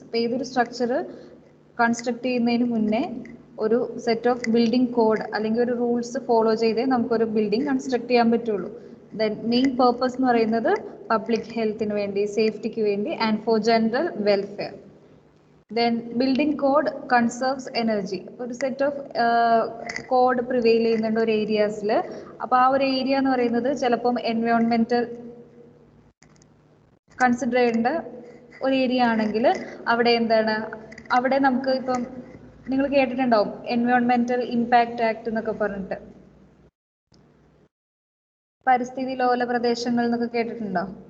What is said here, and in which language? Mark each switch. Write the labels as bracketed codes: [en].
[ml] അപ്പോൾ ഏതൊരു structure construct ചെയ്യുന്നതിന് മുന്നേ ഒരു സെറ്റ് ഓഫ് ബിൽഡിംഗ് കോഡ് അല്ലെങ്കിൽ ഒരു റൂൾസ് ഫോളോ ചെയ്തേ നമുക്കൊരു ബിൽഡിംഗ് കൺസ്ട്രക്ട് ചെയ്യാൻ പറ്റുള്ളൂ. ദെൻ മെയിൻ പർപ്പസ് എന്ന് പറയുന്നത് പബ്ലിക് ഹെൽത്തിന് വേണ്ടി, സേഫ്റ്റിക്ക് വേണ്ടി [en] And for general welfare. Then building code conserves energy. [ml] ഒരു സെറ്റ് ഓഫ് കോഡ് പ്രിവെയിൽ ചെയ്യുന്നുണ്ട് ഒരു ഏരിയാസിൽ. അപ്പോൾ ആ ഒരു ഏരിയ എന്ന് പറയുന്നത് ചിലപ്പം എൻവയോൺമെൻറ്റൽ കൺസിഡർ ചെയ്യേണ്ട ഒരു ഏരിയ ആണെങ്കിൽ അവിടെ എന്താണ്, അവിടെ നമുക്ക് ഇപ്പം നിങ്ങൾ കേട്ടിട്ടുണ്ടാവും എൻവയോൺമെൻറ്റൽ ഇമ്പാക്റ്റ് ആക്ട് എന്നൊക്കെ പറഞ്ഞിട്ട്, പരിസ്ഥിതി ലോല പ്രദേശങ്ങൾ എന്നൊക്കെ കേട്ടിട്ടുണ്ടോ?